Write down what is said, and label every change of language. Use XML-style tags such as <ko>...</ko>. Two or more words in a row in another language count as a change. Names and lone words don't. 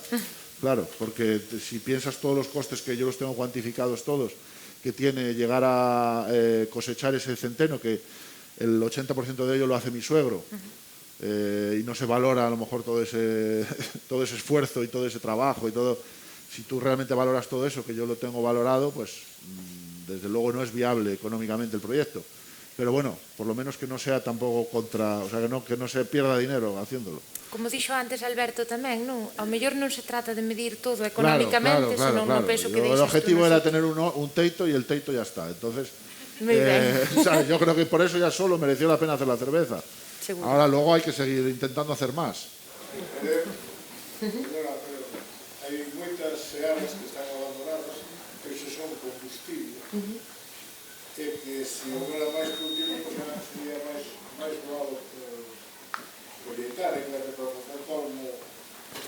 <es>Claro, porque si piensas todos los costes, que yo los tengo cuantificados todos, que tiene llegar a cosechar ese centeno, que el 80% de ello lo hace mi suegro, y no se valora a lo mejor todo ese esfuerzo y todo ese trabajo y todo. Si tú realmente valoras todo eso, que yo lo tengo valorado, pues desde luego no es viable económicamente el proyecto. Pero bueno, por lo menos que no sea tampoco contra, o sea, que no se pierda dinero haciéndolo.</es> <gl>Como dixo antes Alberto tamén, non? Ao mellor non se trata de medir todo económicamente, senón no peso que deixas.</gl> <es>El objetivo era tener un teito y el teito ya está. Entonces, ¿sabes? Yo creo que por eso ya solo mereció la pena hacer la cerveza. Seguro. Ahora luego hay que seguir intentando hacer más.</es> <gl>Hay moitas searas que están abandonadas que se son combustible. Que se houbera máis cultivo, sería máis doado colleitar, en vez de para facer polvo</gl>